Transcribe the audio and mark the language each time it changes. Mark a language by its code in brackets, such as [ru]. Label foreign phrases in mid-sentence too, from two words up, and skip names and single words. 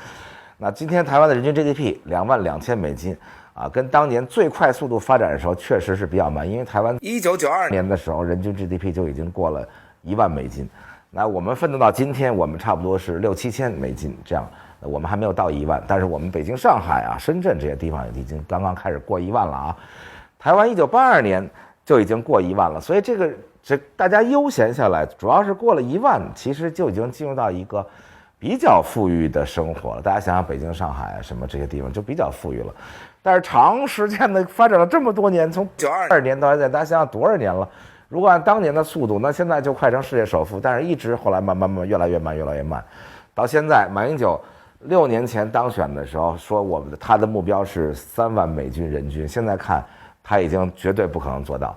[zh] 那今天台灣的人均 GDP 22000美金跟當年最快速度發展的時候確實是比較慢，因為台灣1992年的時候人均 GDP 就已經過了1萬美金，那我們奮鬥到今天，我們差不多是6-7千美金這樣。我們還沒有到1萬，但是我們北京、上海深圳這些地方已經剛剛開始過1萬了台灣1982年就已經過1萬了，所以這大家悠閒下來，主要是過了1萬，其實就已經進入到一個比較富裕的生活了。大家想想北京、上海什麼這些地方就比較富裕了，但是長時間的發展了這麼多年，從92年到現在，大家想想多少年了？如果按當年的速度，那現在就快成世界首富，但是一直後來慢慢越來越慢，越來越慢，到現在馬英九6年前當選的時候說他的目標是3萬美金人均，現在看他已經絕對不可能做到。